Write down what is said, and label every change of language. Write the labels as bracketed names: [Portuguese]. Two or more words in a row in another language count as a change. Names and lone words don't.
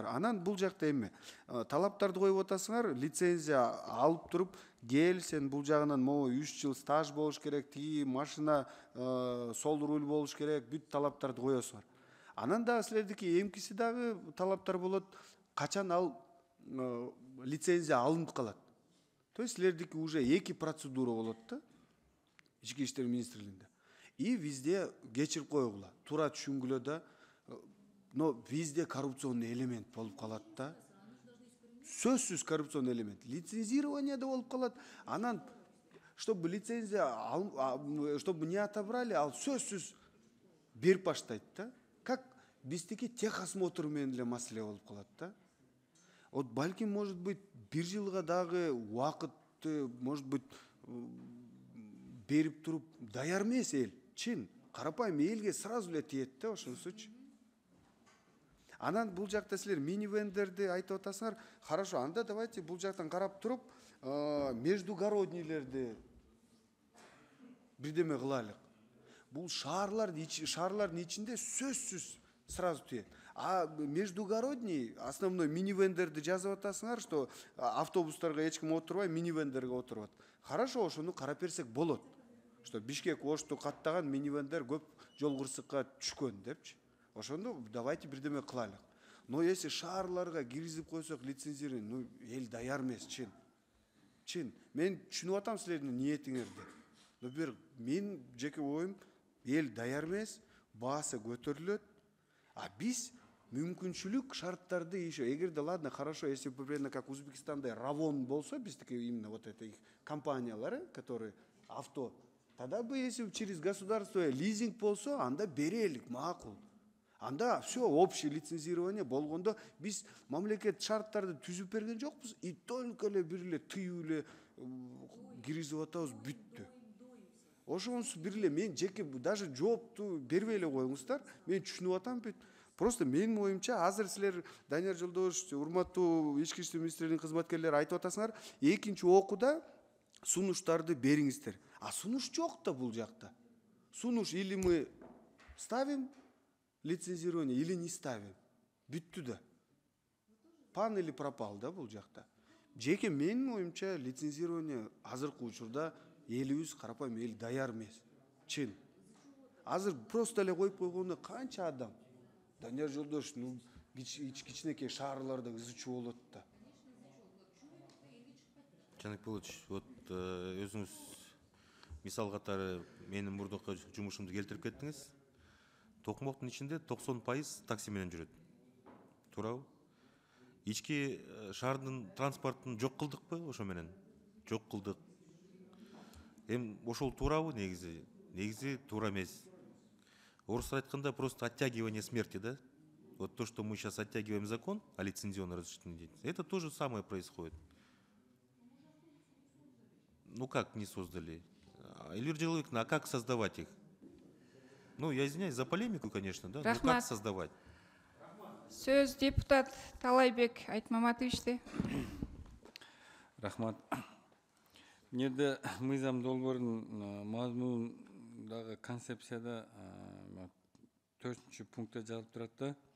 [Kyrgyz] Анан бул жакта эме талаптарды коюп атасыңар, лицензия алып туруп, кел сен бул жагынан могу 3 жыл стаж болуш керек, тиги машина сол руль болуш керек, бүт талаптарды коесуңар. Анан да силердики эмкиси дагы талаптар болот, качан ал лицензия алынып калат. [Russian] То есть [Kyrgyz] силердики уже эки процедура болот да, ички иштер министрлигинде. [Russian] И везде [Kyrgyz] кечирип койгула. Тура түшүнгүлө да, [Russian] но везде коррупционный элемент [Kyrgyz] болуп калат да. Сөзсүз [Russian] коррупционный элемент. [Kyrgyz] Лицензирование да болуп калат. Анан, [Russian] чтобы лицензия, чтобы не отобрали, [Kyrgyz] ал сөзсүз берип баштайт да. Как биздики техосмотр менен эле маселе болуп калат да. Вот балким, [Russian] может быть, [Kyrgyz] бир жылга дагы убакытты, [Russian] может быть, [Kyrgyz] берип туруп даяр эмес эл. Чын, карапайым элге сразу эле тиет да ошонусучу. Анан бул жакта силер мини-вендерди айтып атасыңар. Хорошо, анда давайте бул жактан карап туруп, междугороднийлерди бирдеме кылайлык. Бул шаарлардын ичинде сөзсүз сразу тиет. [Russian] А междугородний, основной [Kyrgyz] мини-вендерди жазып атасыңар, что автобустарга эч ким отурбай, мини-вендерге отурат. Хорошо, ошону карап берсек болот. Что Бишкек Ошту каттаган мини-вендер көп жол кырсыкка түшкөн депчи. Ошондо давайте бирдеме кылайлык. [Russian] Но если [Kyrgyz] шаарларга киргизип койсок лицензирование, ну эл даяр эмес, чын. Чын. Мен түшүнүп атам силердин ниетиңерди. Но бир мен жеке оюм, эл даяр эмес, баасы көтөрүлөт. [Russian] А [Kyrgyz] биз мүмкүнчүлүк шарттарды [Russian] еще, эгерде ладно, хорошо, если примерно как [Kyrgyz] Узбекистанда Равон болсо, биздики [Russian] именно вот это их компаниялары, которые авто, тогда бы если через государство лизинг [Kyrgyz] болсо, анда берелик, макул. Анда [Russian] все общее лицензирование [Kyrgyz] болгондо биз мамлекет шарттарды түзүп берген жокпуз, [Russian] и только [Kyrgyz] эле бир эле тыюу эле киргизип атабыз, бүттү. Ошонусу бир эле мен жеке даже жоопту бербей эле коюңуздар. Мен түшүнүп атам бүт. Просто менин оюмча азыр силер Данияр Жолдошевич, урматтуу ички иштер министрлигинин кызматкерлери айтып атасыңар, экинчи окууда сунуштарды бериңиздер. А сунуш жок да бул жакта. [Russian] Сунуш или мы ставим лицензирование, или не ставим. [Kyrgyz] Бүттү да. [Russian] Пан или пропал [Kyrgyz] да бул жакта. Жеке менин оюмча лицензирование азыркы учурда элибиз карапайым эл даяр эмес. Чын. Азыр просто эле коюп койгондо канча адам Данияр Жолдошев, кичинекей шаарларда изучуу болот да. Жаник Пулович, вот өзүңүз мисал катары менин мурдакы жумушумду келтирип кеттиңиз. Токмоктун ичинде 90% такси менен жүрөт. Туурабы? Ички шаардын транспортун жок кылдыкпы ошо менен? Жок кылдык. Ошол туурабы негизи? Негизи туура эмес. Орусча айтканда [Russian] просто оттягивание смерти, [Kyrgyz] да? [Russian] Вот то, что мы сейчас оттягиваем закон о лицензионной разрешительной деятельности, это то же самое происходит. Ну как не создали? Эльвира Джалалбековна, а как создавать их? Ну, я извиняюсь за полемику, конечно, да? Но как создавать? [Kyrgyz] Сөз депутат Талайбек Айтмаматовичте. Рахмат. Неде мыйзам долбоорунун мазмунундагы концепцияда 4-чү пунктта жазылып турат да.